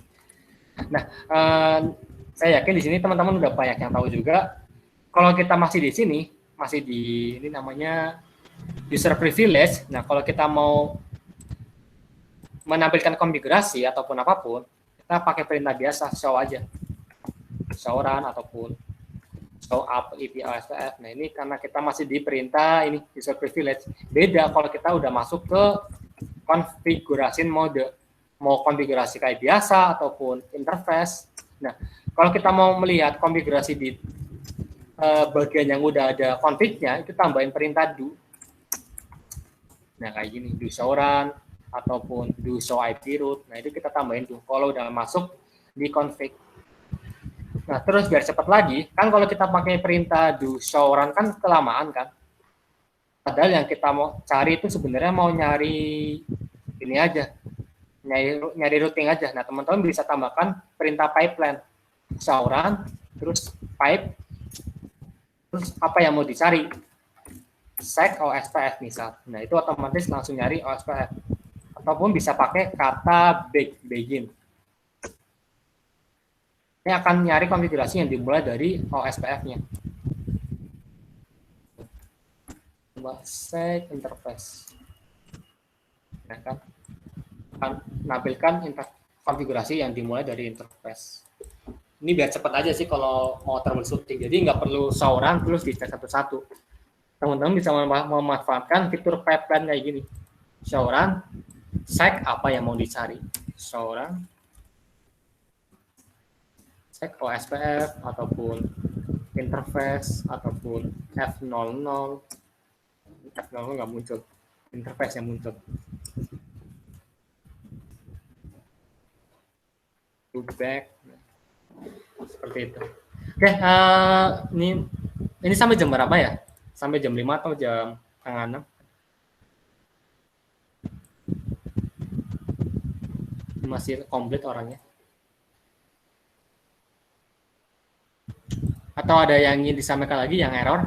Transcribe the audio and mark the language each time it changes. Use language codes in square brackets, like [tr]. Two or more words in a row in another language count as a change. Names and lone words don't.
[id] Nah, saya yakin di sini teman-teman udah banyak yang tahu juga. Kalau kita masih di sini, masih di ini namanya [en] user privilege. [id] Nah, kalau kita mau menampilkan konfigurasi ataupun apapun, kita pakai perintah biasa, show aja. [en] Show run ataupun show up IP OSPF. [id] Nah, ini karena kita masih di perintah ini [en] user privilege. [id] Beda kalau kita udah masuk ke konfigurasi mode. Mau konfigurasi kayak biasa ataupun interface. Nah, kalau kita mau melihat konfigurasi di bagian yang udah ada config-nya, itu tambahin perintah do. Nah, kayak gini, [en] do show run ataupun do show IP route. [id] Nah, itu kita tambahin tuh kalau udah masuk di config. Nah, terus biar cepat lagi, kan kalau kita pakai perintah [en] do show run [id] kan kelamaan kan. Padahal yang kita mau cari itu sebenarnya mau nyari ini aja. Nyari routing aja. Nah, teman-teman bisa tambahkan perintah pipeline. [en] Show run, [id] terus pipe, terus apa yang mau dicari? [en] Sec OSPF misal. [id] Nah, itu otomatis langsung nyari OSPF. Ataupun bisa pakai kata begin. Ini akan nyari konfigurasi yang dimulai dari OSPF-nya. [en] Coba sec interface. [id] Nah, kan akan menampilkan konfigurasi yang dimulai dari interface. Ini biar cepat aja sih kalau mau troubleshooting. Jadi nggak perlu [en] show run [id] terus dicek satu-satu. teman-teman bisa memanfaatkan fitur pipeline kayak gini. [en] Show run, check [id] apa yang mau dicari. [en] Show run, check OSPF ataupun interface ataupun F00. [id] F00 nggak muncul, interface yang muncul. To back, seperti itu. Oke, ini sampai jam berapa ya? Sampai jam 5 atau jam setengah 6? Masih komplit orangnya. Atau ada yang ingin disampaikan lagi yang error?